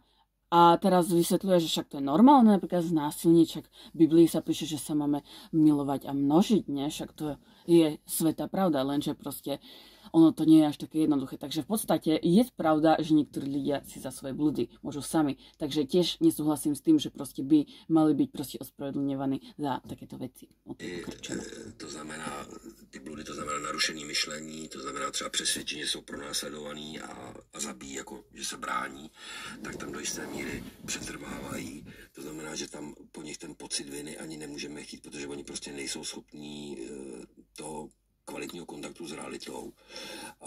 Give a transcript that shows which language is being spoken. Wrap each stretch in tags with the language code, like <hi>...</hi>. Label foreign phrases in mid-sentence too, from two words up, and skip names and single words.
<sk>A teraz vysvetľuje, že však to je normálne, napríklad znásilniť, však v Biblii sa píše, že sa máme milovať a množiť, nie? Však to je svätá pravda, lenže proste ono to nie je až také jednoduché. Takže v podstate je pravda, že niektorí ľudia si za svoje bludy môžu sami. Takže tiež nesúhlasím s tým, že proste by mali byť proste ospravedlňovaní za takéto veci.</sk> <cs>To znamená, ty bludy, to znamená narušení myšlení, to znamená třeba přesvědčení, že jsou pronásledovaní a zabíjí, jako že se brání, tak tam do jisté míry přetrvávají. To znamená, že tam po nich ten pocit viny ani nemůžeme chtít, protože oni prostě nejsou schopní toho kvalitního kontaktu s realitou.</cs>